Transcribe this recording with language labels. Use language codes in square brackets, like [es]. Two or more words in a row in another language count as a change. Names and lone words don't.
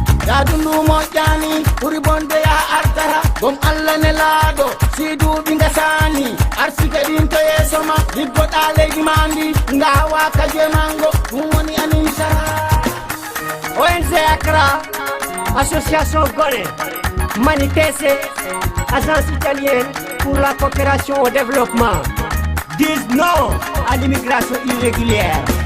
[ff] Ya dundu moƴƴani, ɓuri bonde ya artara. Gom Allah ne laaɗo, si duuɓi ngasani. Arsike ɗin to yeeso ma, liggoɗa leydi ma ndi. Nga hawa ka je mango, ɗum woni amin sara. [fr] O N G Accra, Association Gone, Mani T C, Agence italienne pour la coopération au développement, disent non à l'immigration irrégulière.